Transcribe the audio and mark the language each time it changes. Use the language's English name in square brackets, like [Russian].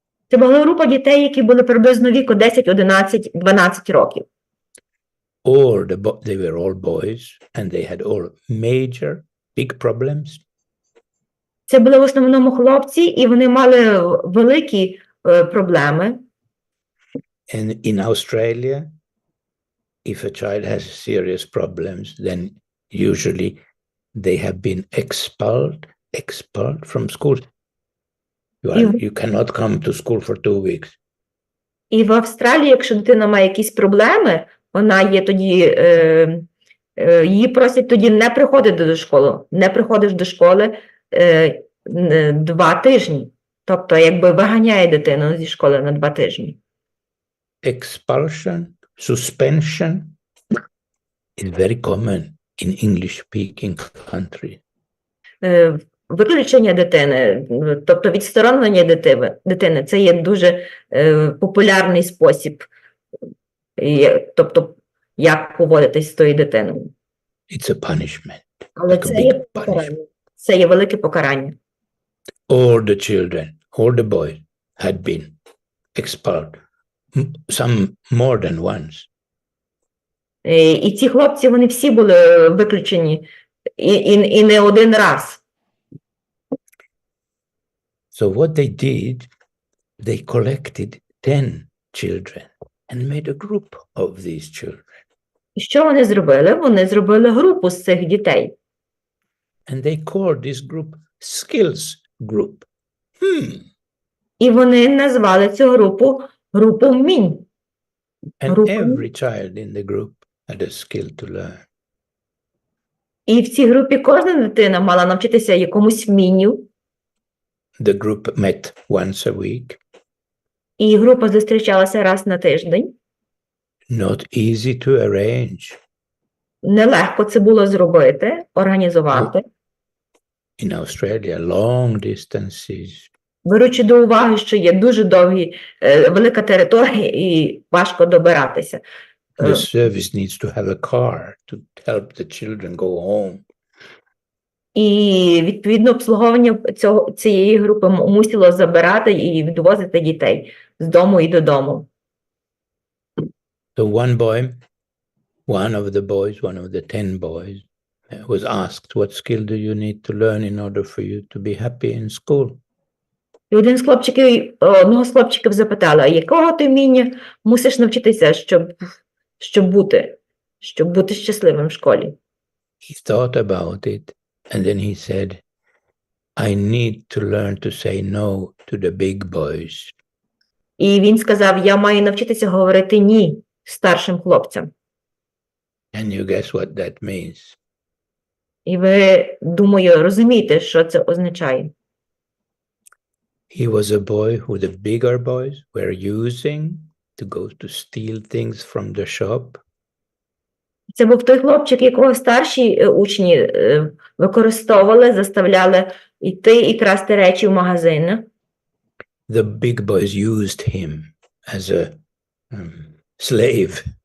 [Ukrainian] Це була група дітей, які були приблизно віку 10, 11, 12 років. [English] They were all boys, and they had all major, big problems. [Ukrainian] Це були в основному хлопці, і вони мали великі проблеми. [English] And in Australia, if a child has serious problems, then usually they have been expelled from school. You cannot come to school for 2 weeks. [Ukrainian] І в Австралії, якщо дитина має якісь проблеми, вона є тоді, її просять тоді не приходити до школи. Не приходиш до школи 2 тижні. Тобто, якби виганяє дитину зі школи на 2 тижні. [English] Expulsion, suspension is very common in English-speaking countries. [Ukrainian] Виключення дитини, тобто відсторонення дитини, це є дуже популярний спосіб, тобто як поводитись з тою дитиною. [English] It's a punishment. [Ukrainian] Але це є покарання. Це є велике покарання. [English] All the children, all the boys had been expelled, some more than once. [Ukrainian] І ці хлопці, вони всі були виключені, і не один раз. [English] So what they did, they collected 10 children and made a group of these children. [Ukrainian] І що вони зробили? Вони зробили групу з цих дітей. [English] And they called this group skills group. [Ukrainian] І вони назвали цю групу вмінь. [English] And every child in the group had a skill to learn. [Ukrainian] І в цій групі кожна дитина мала навчитися якомусь вмінню. [English] The group met once a week. [Ukrainian] І група зустрічалася раз на тиждень. [English] Not easy to arrange. [Ukrainian] Нелегко це було зробити, організувати. [English] In Australia, long distances. [Ukrainian] Беручи до уваги, що є дуже велика територія і важко добиратися. [English] The service needs to have a car to help the children go home. [Ukrainian] І, відповідно, обслуговування цієї групи мусило забирати і відвозити дітей з дому і додому. [English] So one of the 10 boys was asked, what skill do you need to learn in order for you to be happy in school? [Ukrainian] І одного з хлопчиків запитала, якого ти вміння мусиш навчитися, щоб бути щасливим в школі? [English] He thought about it, and then he said, I need to learn to say no to the big boys. [Ukrainian] І він сказав, я маю навчитися говорити ні старшим хлопцям. [English] Can you guess what that means? [Ukrainian] І ви, думаю, розумієте, що це означає. [English] He was a boy who the bigger boys were using to go to steal things from the shop. [Ukrainian] Це був той хлопчик, якого старші учні використовували, заставляли йти і красти речі в магазини. [English] The big boys used him as a slave.